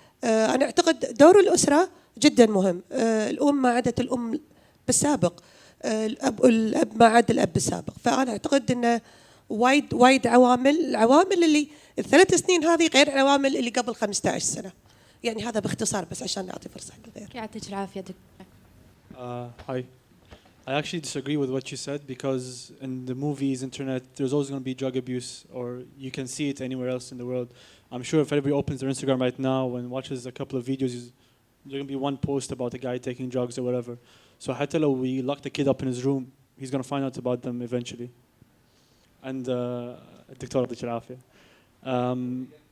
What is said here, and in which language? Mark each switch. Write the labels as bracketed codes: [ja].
[ar] أنا أعتقد دور الأسرة جدا مهم. الأم ما عادت الأم بالسابق، الأب ما عاد الأب بالسابق، فأنا أعتقد أنه وايد عوامل، العوامل اللي الثلاث سنين هذه غير العوامل اللي قبل 15 سنة. يعني هذا باختصار بس عشان نعطي فرصة للغير. يعطيك العافية دكتور. [en] Hi. I actually disagree with what you said because in the movies, internet, there's always going to be drug abuse, or you can see it anywhere else in the world. I'm sure if everybody opens their Instagram right now and watches a couple of videos, there's going to be one post about a guy taking drugs or whatever. So [ar] حتى لو [en] we lock the kid up in his room, he's going to find out about them eventually. [ar] And الدكتور يعطيك العافية.